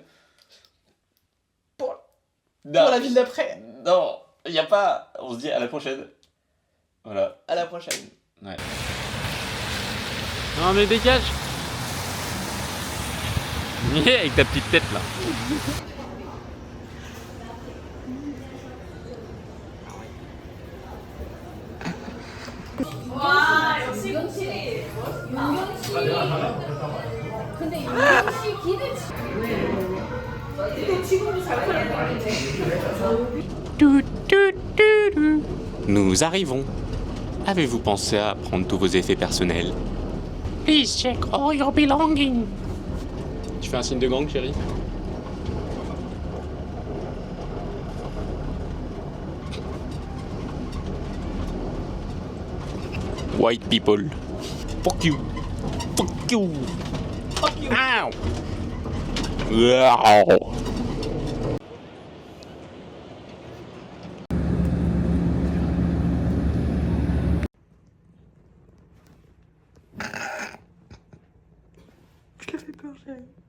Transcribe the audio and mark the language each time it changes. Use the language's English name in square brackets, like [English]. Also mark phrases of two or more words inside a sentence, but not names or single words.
[French] Pour la ville d'après. Non, y a pas. On se dit à la prochaine. Voilà. À la prochaine. Ouais. Non mais dégage. Avec ta petite tête là. [Korean] 와 역시 역시 윤경씨 근데 윤경씨 기대치 근데 지금도 잘 팔리는데 [French] Nous arrivons. Avez-vous pensé à prendre tous vos effets personnels? [English] Please check all your belongings. [French] Tu fais un signe de gang, chérie? [English] White people. Fuck you. Fuck you. Fuck you. Ow. Wow. [French] Je le fais peur, chérie.